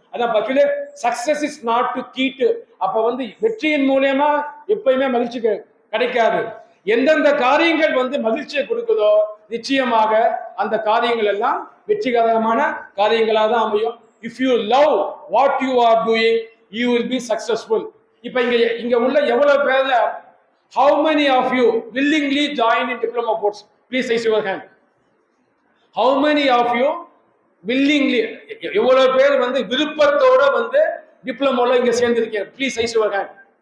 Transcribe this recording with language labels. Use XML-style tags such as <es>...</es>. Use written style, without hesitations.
<ta>அதான் பக்கத்துல</ta> <en>Success is not to quit.</en> <ta>அப்ப வந்து வெற்றியின் மூலியமா எப்பயுமே மகிழ்ச்சி கிடைக்காது. எந்தெந்த காரியங்கள் வந்து மகிழ்ச்சியை கொடுக்குதோ நிச்சயமாக அந்த காரியங்கள் எல்லாம் வெற்றிகரமான காரியங்களாக தான் அமையும்.</ta> <en>If you love what you are doing you will be successful.</en> <ta>இப்ப இங்க உள்ள எவ்வளவு பேர்ல</ta> <en>how many of you willingly join in diploma course? Please raise your hand. How many of you willingly,</en> <ta>எவ்வளவு பேர் வந்து விருப்பத்தோட வந்து டிப்ளமோல இங்க சேர்ந்திருக்கீங்க?</ta> <en>Please raise your hand.</en>